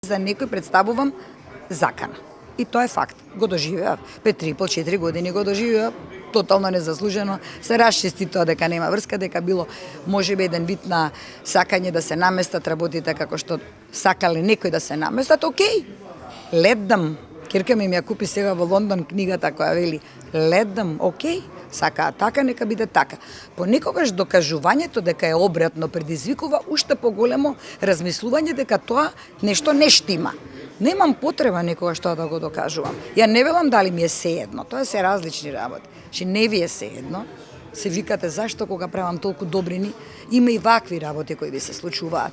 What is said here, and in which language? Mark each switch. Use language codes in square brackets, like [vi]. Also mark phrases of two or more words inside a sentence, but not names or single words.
[mk] За некој представувам закана. И тоа е факт. Го доживеав. Пред 3,5-4 години го доживеав. Тотално незаслужено. Се расчисти тоа дека нема врска, дека било можеби еден вид на сакање да се наместат работите како што сакале некој да се наместат. Океј. [en] Let them. [mk] Кирка ми ја купи сега во Лондон книгата која вели [en] let them. [mk] Океј. Сакаат така, нека биде така. Понекогаш докажувањето дека е обратно предизвикува уште поголемо размислување дека тоа нешто не штима. Немам потреба некогаш тоа да го докажувам. Ја не велам дали ми е сеедно, тоа се различни работи. Че не ви е сеедно, се викате зашто кога правам толку добрини, има и вакви работи кои ви се случуваат.